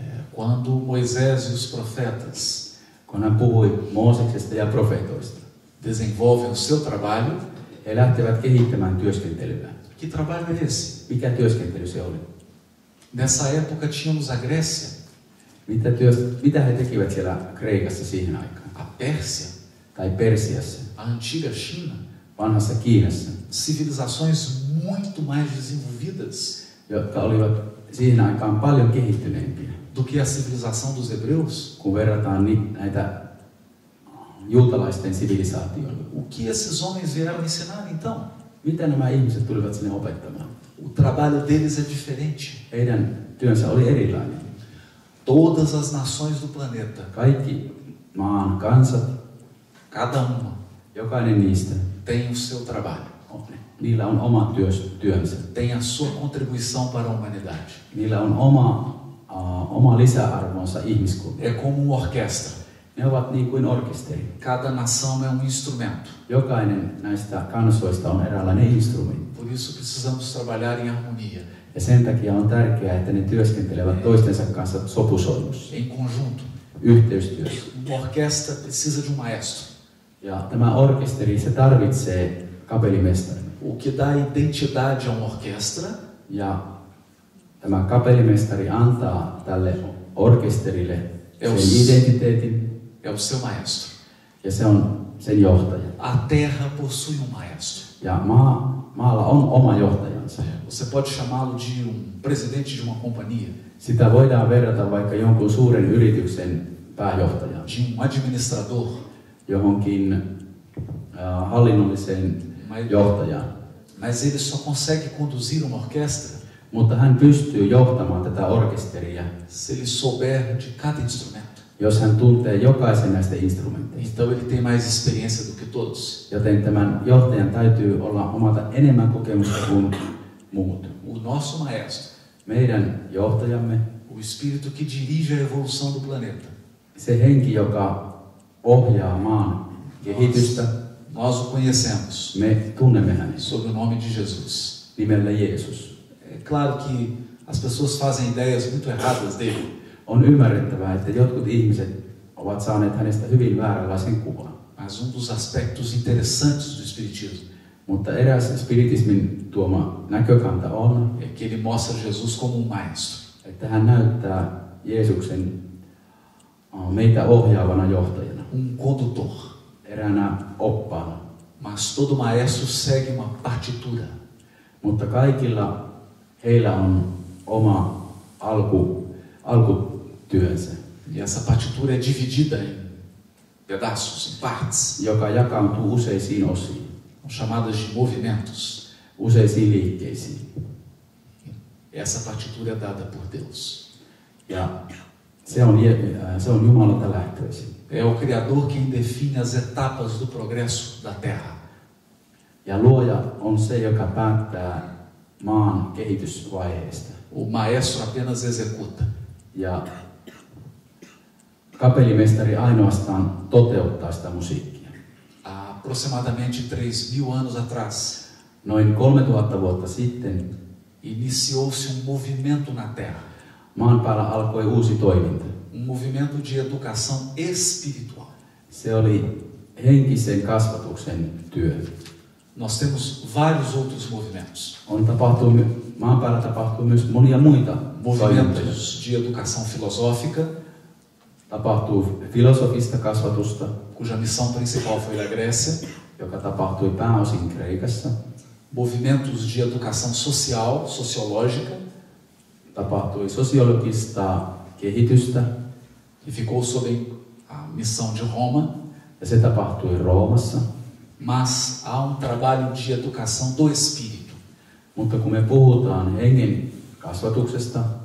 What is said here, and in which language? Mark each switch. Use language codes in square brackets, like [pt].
[pt] Quando Moisés e os profetas [fi] Kun hän puhui Mooseksesta ja profeetoista, [pt] desenvolvem o seu trabalho, [fi] he lähtevät kehittämään työskentelyään. [pt] que trabalho é esse? [fi] Mikä työskentely se oli? [pt] Nessa época tínhamos a Grécia, [fi] Mitä he tekivät siellä Kreikassa siihen aikaan? [pt] a Pérsia, [fi] Tai Persiassa, [pt] a antiga China, [fi] vanhassa Kiinassa, [pt] civilizações muito mais desenvolvidas [fi] jotka olivat siihen aikaan paljon kehittyneempiä, [pt] do que a civilização dos hebreus. [fi] kun verrataan näitä juutalaisten sivilisaatioon. [pt] O que esses homens vieram ensinar então? [fi] Mitä nämä ihmiset tulivat sinne opettamaan? [pt] O trabalho deles é diferente. [fi] Heidän työnsä oli erilainen. [pt] Todas as nações do planeta, [fi] Kaikki maan kansat, [pt] cada uma, [fi] jokainen niistä, [pt] tem o seu trabalho, [fi] niillä on oma työnsä. [pt] tem a sua contribuição para a humanidade. [fi] Niillä on oma lisäarvonsa ihmiskuntaan. [pt] É como uma orquestra. [fi] Ne Ne ovat niin kuin orkesteri. [pt] Cada nação é um instrumento. [fi] Jokainen näistä kansoista on eräänlainen instrumentti. [pt] Por isso precisamos trabalhar em harmonia, [fi] Ja sen takia on tärkeää, että ne työskentelevät toistensa kanssa sopusoinnussa, [pt] em conjunto. [fi] yhteistyössä. [pt] Uma orquestra precisa de um maestro. [fi] Ja tämä orkesteri, se tarvitsee kapellimestarin. [pt] O que dá identidade a uma orquestra [fi] Ja tämä kapellimestari antaa tälle orkesterille sen identiteetin, [pt] é o seu maestro. [fi] ja se on sen johtaja. [pt] A terra possui um maestro. [fi] Ja maalla on oma johtajansa. [pt] Você pode chamá-lo de presidente de uma companhia, [fi] Sitä voidaan verrata vaikka jonkun suuren yrityksen pääjohtajaan, [pt] de um administrador, [fi] johonkin hallinnolliseen johtajaan. [pt] mas ele só consegue conduzir uma orquestra [fi] Mutta hän pystyy johtamaan tätä orkesteria, [pt] se ele souber de cada instrumento. [fi] jos hän tuntee jokaisen näistä instrumenteista. [pt] Então ele tem mais experiência do que todos. [fi] Joten tämän johtajan täytyy omata enemmän kokemusta kuin muut. [pt] O nosso maestro, [fi] Meidän johtajamme, [pt] o espírito que dirige a evolução do planeta, [fi] se henki, joka ohjaa maan kehitystä, [pt] nós o conhecemos [fi] me tunnemme hänet [pt] sob o nome de Jesus. [fi] nimellä Jeesus. [pt] É claro que as pessoas fazem ideias muito erradas dele, [fi] On ymmärrettävää, että jotkut ihmiset ovat saaneet hänestä hyvin vääränlaisen kuvan. [pt] mas dos aspectos interessantes do espiritismo [fi] Mutta eräs spiritismin tuoma näkökanta on, [pt] é que ele mostra Jesus como um maestro. [fi] että hän näyttää Jeesuksen meitä ohjaavana johtajana, [pt] Condutor. [fi] eräänä oppaana. [pt] Mas todo maestro segue uma partitura. [fi] Mutta kaikilla heillä on oma alkutyönsä, [pt] E essa partitura é dividida em pedaços, em partes, [fi] joka jakautuu useisiin osiin, [pt] chamadas de movimentos. [fi] useisiin liikkeisiin. [pt] Essa partitura é dada por Deus. [fi] Ja se on Jumalalta lähtöisin. [pt] É o Criador quem define as etapas do progresso da Terra. [fi] Ja luoja on se, joka päättää maan kehitysvaiheesta. [pt] O maestro apenas executa. [fi] Ja kapellimestari ainoastaan toteuttaa sitä musiikkia. [pt] Há aproximadamente 3.000 anos atrás, [fi] Noin 3000 vuotta sitten [pt] iniciou-se movimento na Terra. [fi] maan päällä alkoi uusi toiminta. [pt] Movimento de educação espiritual. [fi] Se oli henkisen kasvatuksen työ. [pt] Nós temos vários outros movimentos. [fi] Maan päällä tapahtuu myös monia muita toimintoja. [pt] Movimentos de educação filosófica, [fi] Tapahtuu filosofista kasvatusta, [pt] cuja missão principal foi da Grécia. [fi] joka tapahtui pääosin Kreikassa. [pt] Movimentos de educação social, sociológica, [fi] Tapahtui sosiologista kehitystä, [pt] que ficou sob a missão de Roma. [fi] ja se tapahtui Roomassa. [pt] Mas há trabalho de educação do espírito. [fi] Mutta kun me puhutaan hengen kasvatuksesta,